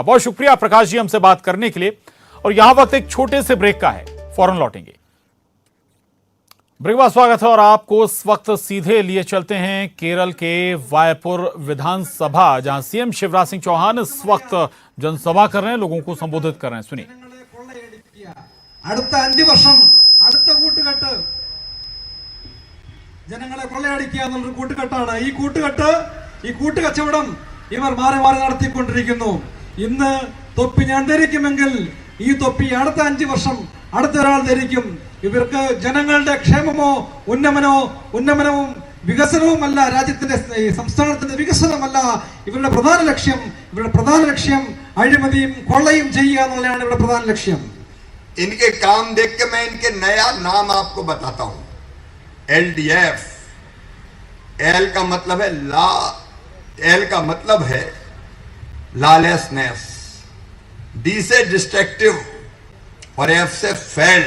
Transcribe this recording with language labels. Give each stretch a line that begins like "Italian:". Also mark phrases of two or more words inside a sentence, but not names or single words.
Hindi: बहुत शुक्रिया प्रकाश जी हमसे बात करने के लिए। और यहां वक्त एक छोटे से ब्रेक का है, फौरन लौटेंगे। ब्रेक बाद स्वागत है और आपको इस वक्त सीधे लिए चलते हैं केरल के वायपुर विधानसभा, जहां सीएम शिवराज सिंह चौहान इस वक्त जनसभा कर रहे हैं, लोगों को संबोधित कर रहे हैं। सुनिए।
Malayalam: അടുത്ത 5 വർഷം അടുത്ത കൂട്ടുകെട്ട് ജനങ്ങളെ കൊള്ളയടിക്കുക എന്നുള്ളൊരു കൂട്ടുകെട്ടാണ്. ഈ കൂട്ടുകച്ചവടം ഇവർ മാറി മാറി നടത്തിക്കൊണ്ടിരിക്കുന്നു. ഇന്ന് തൊപ്പി ഞാൻ ധരിക്കുമെങ്കിൽ ഈ തൊപ്പി അടുത്ത 5 വർഷം അടുത്ത ഒരാൾ ധരിക്കും. ഇവർക്ക് ജനങ്ങളുടെ ക്ഷേമമോ ഉന്നമനവും വികസനവുമല്ല, രാജ്യത്തിന്റെ സംസ്ഥാനത്തിന്റെ വികസനമല്ല ഇവരുടെ പ്രധാന ലക്ഷ്യം. ഇവരുടെ പ്രധാന ലക്ഷ്യം അഴിമതിയും കൊള്ളയും ചെയ്യുക എന്നുള്ളതാണ് ഇവരുടെ പ്രധാന ലക്ഷ്യം.
Hindi: इनके काम देख के मैं इनके नया नाम आपको बताता हूं। LDF, एल का मतलब है लॉलेसनेस, डी से डिस्ट्रक्टिव और एफ से फेल्ड।